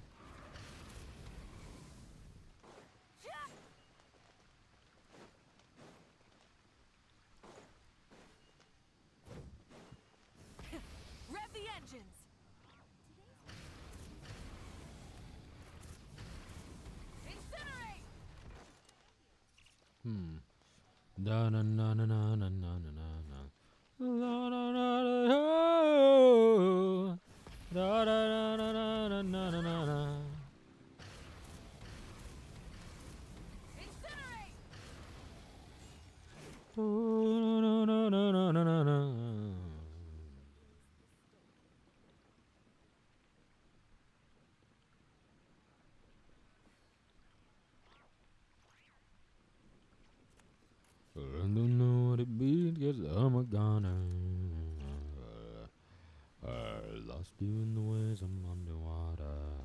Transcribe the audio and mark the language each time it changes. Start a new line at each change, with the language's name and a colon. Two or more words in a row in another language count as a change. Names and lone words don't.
English: Rev the engines! Incinerate! Da na na na na na na na na. La la la la. Da da da da da da da da da. Incinerate! Na na na na na na na. I don't know what it means, 'cause I'm a goner. Lost you in the waves, I'm underwater.